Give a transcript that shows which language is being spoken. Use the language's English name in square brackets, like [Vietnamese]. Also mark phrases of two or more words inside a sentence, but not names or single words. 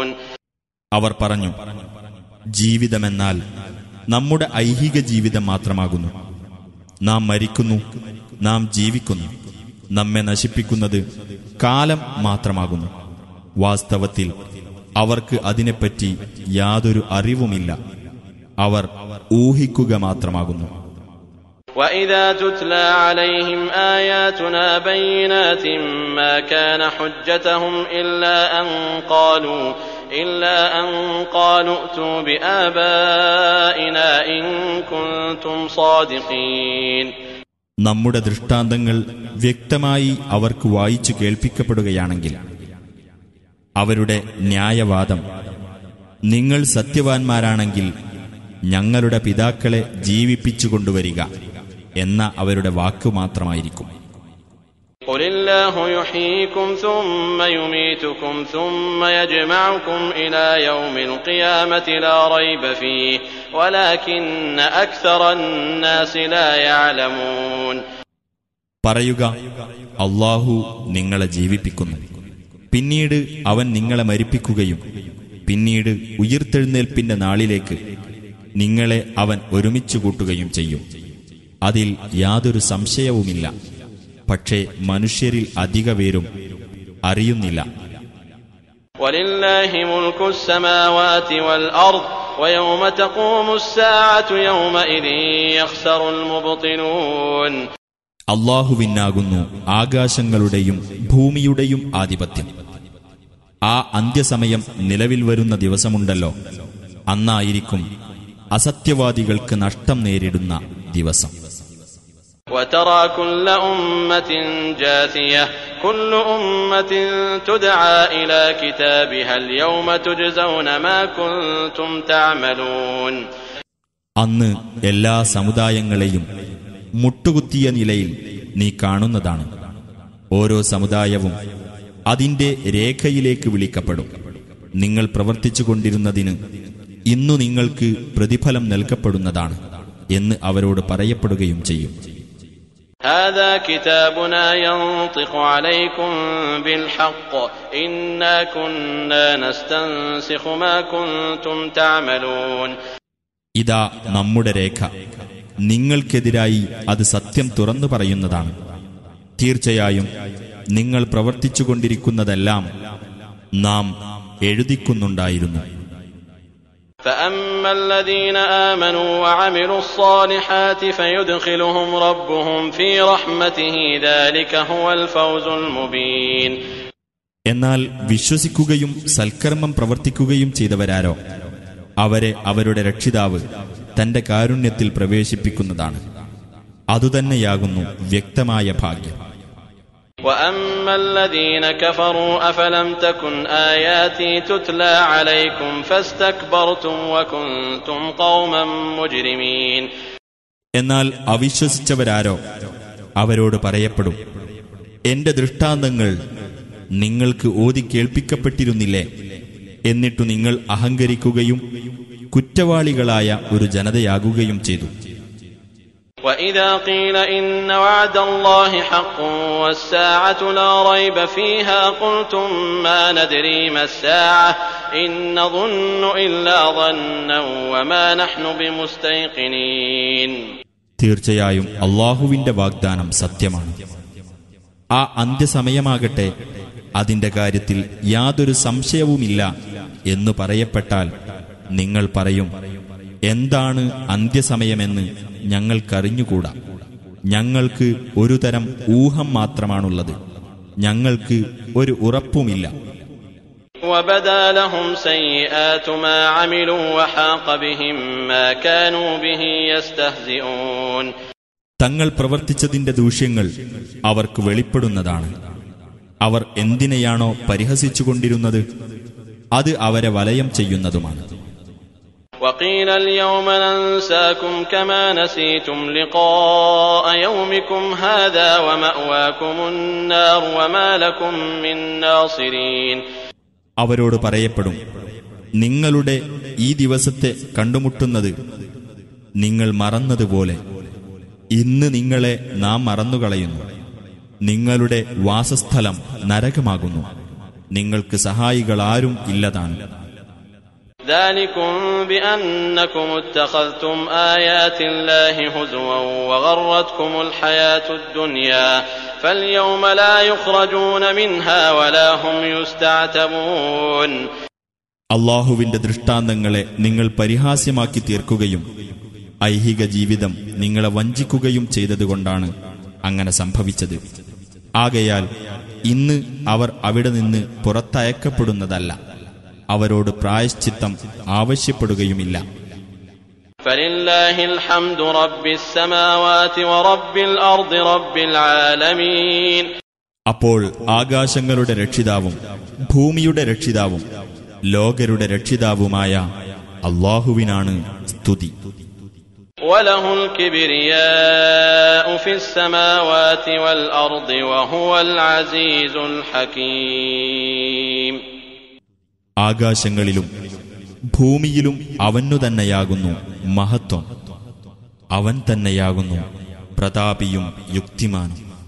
[Malayalam] അവർ പറഞ്ഞു, ജീവിതമെന്നാൽ നമ്മുടെ ഐഹിക ജീവിതം മാത്രമാകുന്നു. നാം മരിക്കുന്നു, നാം ജീവിക്കുന്നു. നമ്മെ നശിപ്പിക്കുന്നത് കാലം മാത്രമാകുന്നു. വാസ്തവത്തിൽ അവർക്ക് അതിനെപ്പറ്റി യാതൊരു അറിവുമില്ല. അവർ ഊഹിക്കുക മാത്രമാകുന്നു. [Arabic] وَإِذَا تُتْلَى عَلَيْهِمْ آيَاتُنَا بَيِّنَاتٍ مَا كَانَ حُجَّتُهُمْ إِلَّا أَن قَالُوا ائْتُوا بِآبَائِنَا إِن كُنتُمْ صَادِقِينَ. [Malayalam] നമ്മുടെ ദൃഷ്ടാന്തങ്ങൾ വ്യക്തമായി അവർക്ക് വായിച്ചു കേൾപ്പിക്കപ്പെടുകയാണെങ്കിൽ അവരുടെ ന്യായവാദം, നിങ്ങൾ സത്യവാൻമാരാണെങ്കിൽ ഞങ്ങളുടെ പിതാക്കളെ ജീവിപ്പിച്ചുകൊണ്ടുവരിക എന്ന അവരുടെ വാക്കു മാത്രമായിരിക്കും. [Arabic] قُلِ اللَّهُ يُحْيِيكُمْ ثُمَّ يُمِيتُكُمْ ثُمَّ يَجْمَعُكُمْ إِلَى يَوْمِ الْقِيَامَةِ لَا رَيْبَ فِيهِ وَلَكِنَّ أَكْثَرَ النَّاسِ لَا يَعْلَمُونَ. [Malayalam] പറയുക, അല്ലാഹു നിങ്ങളെ ജീവിപ്പിക്കുന്നു, പിന്നീട് അവൻ നിങ്ങളെ മരിപ്പിക്കുകയും പിന്നീട് ഉയിർത്തെഴുന്നേൽപ്പിന്റെ നാളിലേക്ക് നിങ്ങളെ അവൻ ഒരുമിച്ചു കൂട്ടുകയും ചെയ്യും. അതിൽ യാതൊരു സംശയവുമില്ല. പക്ഷേ മനുഷ്യരിൽ അധിക പേരും അറിയുന്നില്ല. [Arabic] وَلِلَّهِ مُلْكُ السَّمَاوَاتِ وَالْأَرْضِ وَيَوْمَ تَقُومُ السَّاعَةُ يَوْمَئِذٍ يَخْسَرُ الْمُبْطِلُونَ. [Malayalam] അല്ലാഹുവിനാകുന്നു ആകാശങ്ങളുടെയും ഭൂമിയുടെയും ആധിപത്യം. ആ അന്ത്യസമയം നിലവിൽ വരുന്ന ദിവസമുണ്ടല്ലോ, അന്നായിരിക്കും അസത്യവാദികൾക്ക് നഷ്ടം നേരിടുന്ന ദിവസം. [Arabic] وَتَرَى كُلَّ أُمَّةٍ جَاثِيَةً كُلُّ أُمَّةٍ تُدْعَى إِلَى كِتَابِهَا الْيَوْمَ تُجْزَوْنَ مَا كُنتُمْ تَعْمَلُونَ. [Malayalam] അന്ന് എല്ലാ സമുദായങ്ങളെയും മുട്ടുകുത്തിയ നിലയിൽ നീ കാണുന്നതാണ്. ഓരോ സമുദായവും അതിന്റെ രേഖയിലേക്ക് വിളിക്കപ്പെടും. നിങ്ങൾ പ്രവർത്തിച്ചുകൊണ്ടിരുന്നതിന് ഇന്നു നിങ്ങൾക്ക് പ്രതിഫലം നൽകപ്പെടുന്നതാണ് എന്ന് അവരോട് പറയപ്പെടുകയും ചെയ്യും. [Arabic] هذا كتابنا ينطق عليكم بالحق إنا كنا نستنسخ ما كنتم تعملون. [Malayalam] ഇതാ നമ്മുടെ രേഖ, നിങ്ങൾക്കെതിരായി അത് സത്യം തുറന്നു പറയുന്നതാണ്. തീർച്ചയായും നിങ്ങൾ പ്രവർത്തിച്ചുകൊണ്ടിരിക്കുന്നതെല്ലാം നാം എഴുതിക്കുന്നുണ്ടായിരുന്നു. [Arabic] فأما الذين آمنوا وعملوا الصالحات فيدخلهم ربهم في رحمته ذلك هو الفوز المبين. [Malayalam] എന്നാൽ വിശ്വസിക്കുകയും സൽക്കർമ്മം പ്രവർത്തിക്കുകയും ചെയ്തവരാരോ അവരെ അവരുടെ രക്ഷിതാവ് തന്റെ കാരുണ്യത്തിൽ പ്രവേശിപ്പിക്കുന്നതാണ്. അതുതന്നെയാകുന്നു വ്യക്തമായ ഭാഗ്യം. [Arabic] وَأَمَّا الَّذِينَ كَفَرُوا أَفَلَمْ تَكُنْ آيَاتِي تُتْلَى عَلَيْكُمْ فَاسْتَكْبَرْتُمْ وَكُنْتُمْ قَوْمًا مُجْرِمِينَ. [Malayalam] എന്നാൽ അവിശ്വസിച്ചവരാരോ അവരോട് പറയപ്പെടും, എന്റെ ദൃഷ്ടാന്തങ്ങൾ നിങ്ങൾക്ക് ഓതി കേൾപ്പിക്കപ്പെട്ടിരുന്നില്ലേ? എന്നിട്ടു നിങ്ങൾ അഹങ്കരിക്കുകയും കുറ്റവാളികളായ ഒരു ജനതയാകുകയും ചെയ്തു. [Arabic] وَإِذَا قِيلَ إِنَّ وَعْدَ اللَّهِ حَقٌّ وَالسَّاعَةُ لَا رَيْبَ فِيهَا قُلْتُم مَّا نَدْرِي مَا السَّاعَةُ إِن نَّظُنُّ إِلَّا ظَنًّا وَمَا نَحْنُ بِمُسْتَيْقِنِينَ. [Malayalam] തീർച്ചയായും അല്ലാഹുവിന്റെ വാഗ്ദാനം സത്യമാണ്. ആ അന്ത്യസമയമാകട്ടെ അതിന്റെ കാര്യത്തിൽ യാതൊരു സംശയവുമില്ല എന്നു പറയപ്പെട്ടാൽ നിങ്ങൾ പറയും, എന്താണ് അന്ത്യസമയമെന്ന് ഞങ്ങൾക്കറിഞ്ഞുകൂടാ. ഞങ്ങൾക്ക് ഒരു തരം ഊഹം മാത്രമാണുള്ളത്, ഞങ്ങൾക്ക് ഒരു ഉറപ്പുമില്ല. [Arabic] وَبَدَا لَهُمْ سَيِّئَاتُ مَا عَمِلُوا وَحَاقَ بِهِم مَّا كَانُوا بِهِ يَسْتَهْزِئُونَ. [Malayalam] തങ്ങൾ പ്രവർത്തിച്ചതിന്റെ ദൂഷ്യങ്ങൾ അവർക്ക് വെളിപ്പെടുന്നതാണ്. അവർ എന്തിനെയാണോ പരിഹസിച്ചുകൊണ്ടിരുന്നത് അത് അവരെ വലയം ചെയ്യുന്നതുമാണ്. [Arabic] وَقِيلَ الْيَوْمَ نَنسَاكُمْ كَمَا نَسِيتُمْ لِقَاءَ يَوْمِكُمْ هَٰذَا وَمَأْوَاكُمُ النَّارُ وَمَا لَكُم مِّن نَّاصِرِينَ. [Malayalam] അവരോട് പറയപ്പെടും, നിങ്ങളുടെ ഈ ദിവസത്തെ കണ്ടുമുട്ടുന്നത് നിങ്ങൾ മറന്നതുപോലെ ഇന്ന് നിങ്ങളെ നാം മറന്നുകളയുന്നു. നിങ്ങളുടെ വാസസ്ഥലം നരകമാകുന്നു, നിങ്ങൾക്ക് സഹായികളാരും ഇല്ലതാണ്. [Arabic] ذَلِكُمْ بِأَنَّكُمُ اتَّخَذْتُمْ آيَاتِ اللَّهِ هُزُوًا وَغَرَّتْكُمُ الْحَيَاةُ الدُّنْيَا فَالْيَوْمَ لَا يُخْرَجُونَ مِنْهَا وَلَا هُمْ يُسْتَعْتَبُونَ. [Malayalam] അല്ലാഹുവിന്റെ ദൃഷ്ടാന്തങ്ങളെ നിങ്ങൾ പരിഹാസ്യമാക്കി തീർക്കുകയും ഐഹിക ജീവിതം നിങ്ങളെ വഞ്ചിക്കുകയും ചെയ്തതുകൊണ്ടാണ് അങ്ങനെ സംഭവിച്ചത്. ആകയാൽ ഇന്ന് അവർ അവിടെ നിന്ന് പുറത്തയക്കപ്പെടുന്നതല്ല, അവരോട് പ്രായശ്ചിത്തം ആവശ്യപ്പെടുകയുമില്ല. [Arabic] فَلِلَّهِ الْحَمْدُ رَبِّ السَّمَاوَاتِ وَرَبِّ الْأَرْضِ رَبِّ الْعَالَمِينَ. [Malayalam] അപ്പോൾ ആകാശങ്ങളുടെ രക്ഷിതാവും ഭൂമിയുടെ രക്ഷിതാവും ലോകരുടെ രക്ഷിതാവുമായ അല്ലാഹുവിനാണ് സ്തുതി. [Arabic] وَلَهُ الْكِبْرِيَاءُ فِي السَّمَاوَاتِ وَالْأَرْضِ وَهُوَ الْعَزِيزُ الْحَكِيمُ. [Malayalam] ആകാശങ്ങളിലും ഭൂമിയിലും അവനു തന്നെയാകുന്നു മഹത്വം, അവൻ തന്നെയാകുന്നു പ്രതാപിയും യുക്തിമാനും.